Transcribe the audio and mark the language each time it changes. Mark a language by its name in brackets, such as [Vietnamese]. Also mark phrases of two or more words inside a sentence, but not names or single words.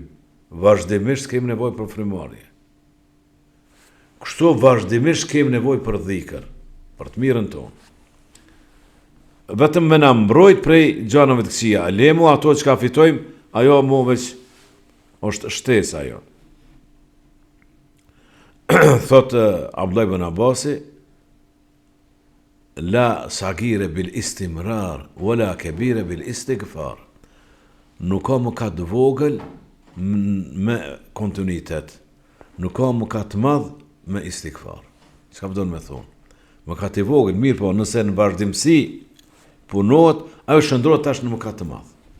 [Albanian] Vazhdimisht kemi nevoj për frymarrje. Kështu vazhdimisht kemi nevoj për dhikër, për të mirën tonë. Vetëm me na mbrojt prej gjanëve të këqija, lemu ato që ka fitojmë, ajo mu veç është shtesa ajo. [Arabic] Thot Abdullah ibn Abbasi, لا صغيرة بالاستمرار ولا كبيرة بالاستغفار. [Albanian] Nuk ka mëkat vogël me kontinuitet. Nuk ka mëkat madh me istighfar. Çka do të më thonë? Mëkat i vogël, mirë po, nëse në vazhdimsi punohet, ajo shndrohet tash në mëkat të madh.